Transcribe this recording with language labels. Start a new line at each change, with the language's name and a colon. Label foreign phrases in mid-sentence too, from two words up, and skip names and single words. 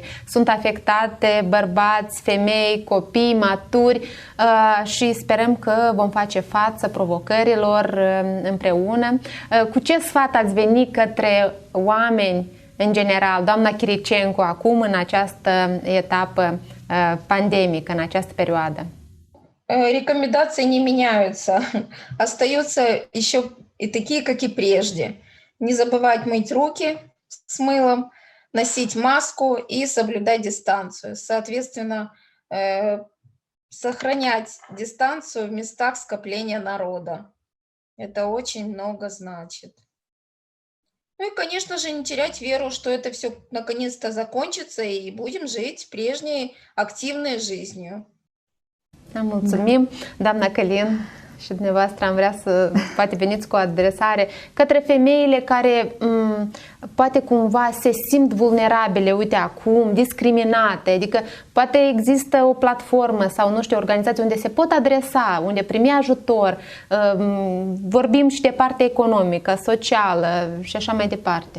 Romanian: Sunt afectate bărbați, femei, copii, maturi și sperăm că vom face față provocărilor împreună. Cu ce sfat ați venit către oameni în general, doamna Chiricenco, acum în această etapă pandemică, în această perioadă?
Russian: Рекомендации не меняются, остаются еще и такие, как и прежде. Не забывать мыть руки с мылом, носить маску и соблюдать дистанцию. Соответственно, сохранять дистанцию в местах скопления народа. Это очень много значит. Ну и, конечно же, не терять веру, что это все наконец-то закончится и будем жить prejnей активной жизнью.
Romanian: Mulțumim, doamna Călin, și dumneavoastră am vrea să poate veniți cu o adresare către femeile care poate cumva se simt vulnerabile, uite acum, discriminate, adică poate există o platformă sau nu știu, o organizație unde se pot adresa, unde primi ajutor, vorbim și de partea economică, socială și așa mai departe.